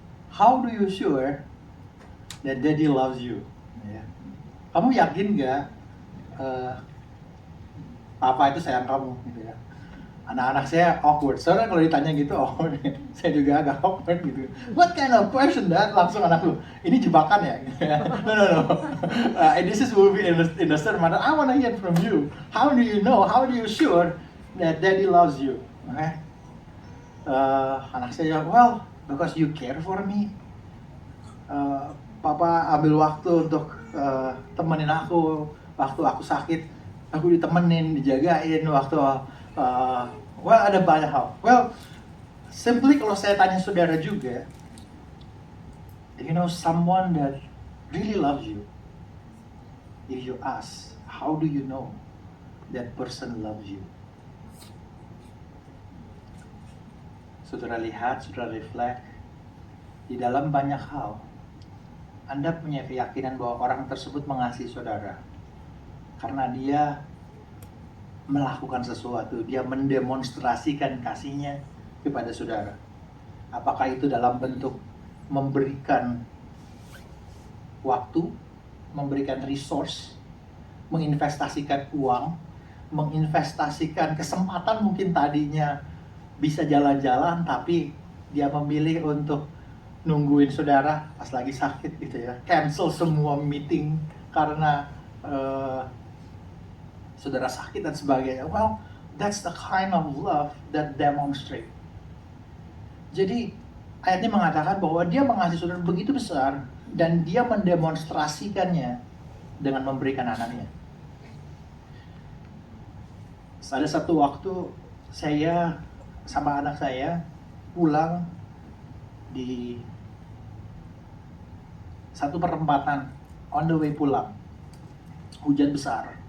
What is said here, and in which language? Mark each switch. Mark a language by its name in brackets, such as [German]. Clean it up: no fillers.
[English] How do you sure that daddy loves you? [Indonesian] Ya. Kamu yakin nggak papa itu sayang kamu? Gitu ya. Anak-anak saya awkward. Soalnya kalau ditanya gitu, saya juga agak awkward gitu. [English] What kind of question that? [Indonesian] Langsung anak lu, ini jebakan ya? [English] No. This is will be in the sermon. I want to hear from you. How do you know? How do you sure that daddy loves you? [Indonesian] Okay? Anak saya jawab, well, [English] because you care for me. [Indonesian] Papa ambil waktu untuk temenin aku waktu aku sakit, aku ditemenin, dijagain waktu well, ada banyak hal. [English] Well, simply [Indonesian] kalau saya tanya saudara juga, [English] you know someone that really loves you, if you ask, how do you know that person loves you? [Indonesian] Saudara lihat, saudara reflect, di dalam banyak hal Anda punya keyakinan bahwa orang tersebut mengasihi saudara karena dia melakukan sesuatu, dia mendemonstrasikan kasihnya kepada saudara. Apakah itu dalam bentuk memberikan waktu, memberikan resource, menginvestasikan uang, menginvestasikan kesempatan, mungkin tadinya bisa jalan-jalan tapi dia memilih untuk nungguin saudara pas lagi sakit gitu ya, cancel semua meeting karena saudara sakit dan sebagainya. [English] Well, that's the kind of love that demonstrate. [Indonesian] Jadi ayatnya mengatakan bahwa dia mengasihi saudara begitu besar dan dia mendemonstrasikannya dengan memberikan anaknya. Ada satu waktu saya sama anak saya pulang di satu perempatan, on the way pulang, hujan besar.